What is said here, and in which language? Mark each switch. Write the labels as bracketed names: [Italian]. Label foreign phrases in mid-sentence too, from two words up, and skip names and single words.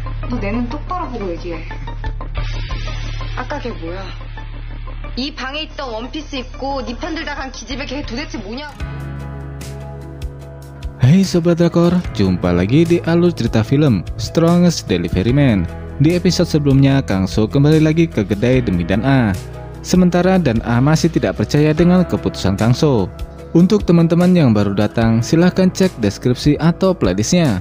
[Korean] 너 내 눈 똑바로 보고 얘기해. 아까 걔 뭐야? 이 방에 있던 원피스 입고 네 편 들다 간 기집애 걔 도대체 뭐냐? [Indonesian] Hai Sobat Drakor, jumpa lagi di alur cerita film Strongest Delivery Man. Di episode sebelumnya, Kang So kembali lagi ke kedai demi Dan A. Sementara Dan A masih tidak percaya dengan keputusan Kang So. Untuk teman-teman yang baru datang, silahkan cek deskripsi atau playlistnya.